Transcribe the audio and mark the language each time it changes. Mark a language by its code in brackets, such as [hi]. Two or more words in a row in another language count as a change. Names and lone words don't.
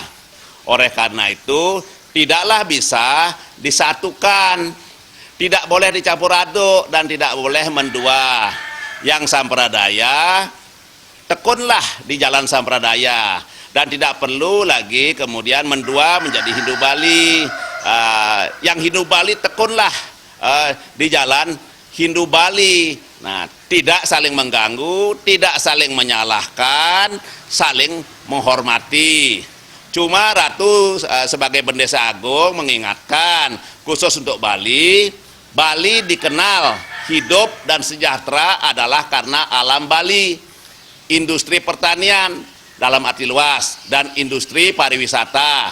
[id] Oleh karena itu, tidaklah bisa disatukan, tidak boleh dicampur aduk dan tidak boleh mendua. Yang Sampradaya, tekunlah di jalan Sampradaya dan tidak perlu lagi kemudian mendua menjadi Hindu Bali. Yang Hindu Bali tekunlah di jalan Hindu Bali. Nah, tidak saling mengganggu, tidak saling menyalahkan, saling menghormati. Cuma Ratu sebagai Bendesa Agung mengingatkan khusus untuk Bali, Bali dikenal hidup dan sejahtera adalah karena alam Bali, industri pertanian dalam arti luas dan industri pariwisata.